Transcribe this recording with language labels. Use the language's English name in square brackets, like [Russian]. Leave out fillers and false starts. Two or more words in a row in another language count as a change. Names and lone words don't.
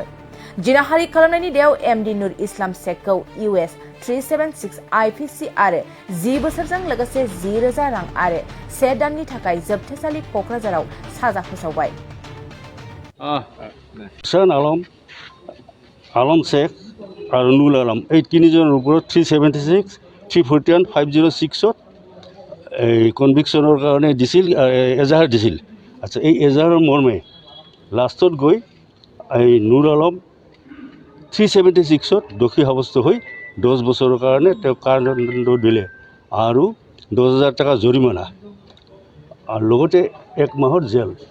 [Bodo] जिनाहारि खालामनायनि दायाव एमडी नुर इस्लाम शेखखौ US 376 IPC आरो 10 बोसोरजों लोगोसे 10,000 रां आरो 1 दाननि थाखाय जोबथेसालि क'क्राझाराव साजा फोसावबाय। [Assamese] सन आलम शेख और नुर आलम এই তিনিজনৰ ওপৰত 376 341 506 কনভিকশ্যনৰ কাৰণে দিছিল এজাহাৰ দিছিল। আচ্ছা এই এজাহাৰৰ মৰ্মে লাষ্টত গৈ এই নুৰ আলম 376 দোষী সাব্যস্ত হৈ 10 বছৰৰ কাৰণে তেওঁ কাৰাদণ্ড দিলে আৰু 10,000 টকা জৰিমনা আৰু লগতে 1 মাহৰ জেল।